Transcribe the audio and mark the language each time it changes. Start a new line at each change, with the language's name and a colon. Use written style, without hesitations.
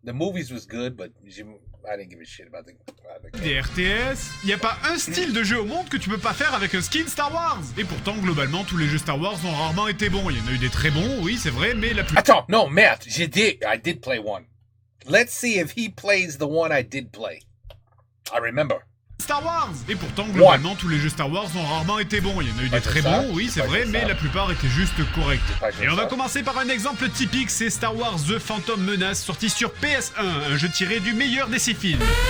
English: The movies was good, but I didn't give a shit about the
French: Des RTS, il n'y a pas un style de jeu au monde que tu peux pas faire avec un skin Star Wars. Et pourtant, globalement, tous les jeux Star Wars ont rarement été bons. Il y en a eu des très bons, oui, c'est vrai, mais la plupart... Attends, non, merde,
English: I did play one. Let's see if he plays the one I did play. I remember. Star Wars.
French: Et pourtant, globalement, tous les jeux Star Wars ont rarement été bons. Il y en a eu des très bons, oui, c'est vrai, mais la plupart étaient juste corrects. Et on va commencer par un exemple typique, c'est Star Wars The Phantom Menace, sorti sur PS1, un jeu tiré du meilleur des 6 films.